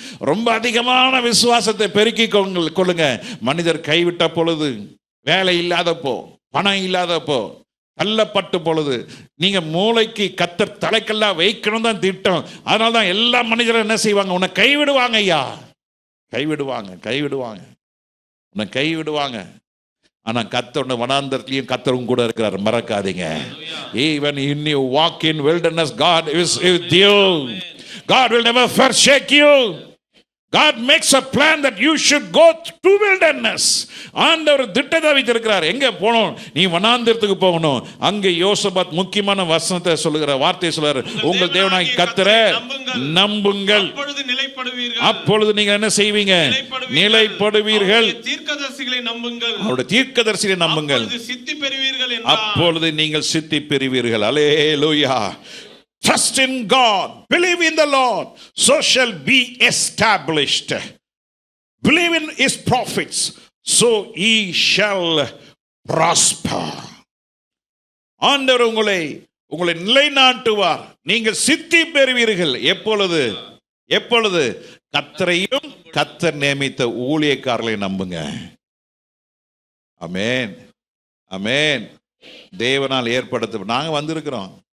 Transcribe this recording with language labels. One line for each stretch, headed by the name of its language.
Tamil: ரொம்ப அதிகமான விசுவாசத்தை பெருக்கி கொள்ளுங்க. மனிதர் கைவிட்ட பொழுது, வேலை இல்லாதப்போ, பணம் இல்லாதப்போ, தள்ளப்பட்ட பொழுது, நீங்க மூளைக்கு கர்த்தர் தலைக்கெல்லாம் வைக்கணும் தான் திட்டம். அதனால தான் எல்லா மனிதரும் என்ன செய்வாங்க? உன்னை கைவிடுவாங்க. ஐயா கைவிடுவாங்க, கைவிடுவாங்க, உன்னை கைவிடுவாங்க. ஆனா கர்த்தர் வனாந்தரத்திலையும் கர்த்தரும் கூட இருக்கிறார், மறக்காதீங்க.
English: Even in you walk in wilderness, God is with you. God will never forsake you. God makes a plan that you should go to wilderness.
Tamil: ஆண்டவர் திட்டத்தை வைத்திருக்கிறார். எங்க போகணும்? நீ வனாந்திரத்துக்கு போகணும். அங்கே யோசபாத் முக்கியமான வசனத்தை சொல்லுகிற வார்த்தையை சொல்றாரு, உங்கள் தேவனாகிய கர்த்தரை நம்புங்கள், அப்பொழுது நீங்க என்ன செய்வீங்க? நிலைப்படுவீர்கள். தீர்க்கதரிசிகளை நம்புங்கள், அவருடைய தீர்க்கதரிசிகளை நம்புங்கள், சித்தி பெறுவீர்கள், அப்பொழுது நீங்கள் சித்தி பெறுவீர்கள். அல்லேலூயா.
English: Trust in God, believe in the Lord, so shall be established. Believe in his prophets, so ye shall prosper.
Tamil: ஆண்டவர் உங்களை நிலைநாட்டுவார், நீங்கள் சித்தி பெறுவீர்கள். எப்பொழுது? எப்பொழுது? கர்த்தரையும் கர்த்தர் நியமித்த ஊழியக்காரர்களை நம்புங்க. ஆமென், ஆமென். தேவனால் ஏற்படுத்த நாங்கள் வந்திருக்கிறோம்.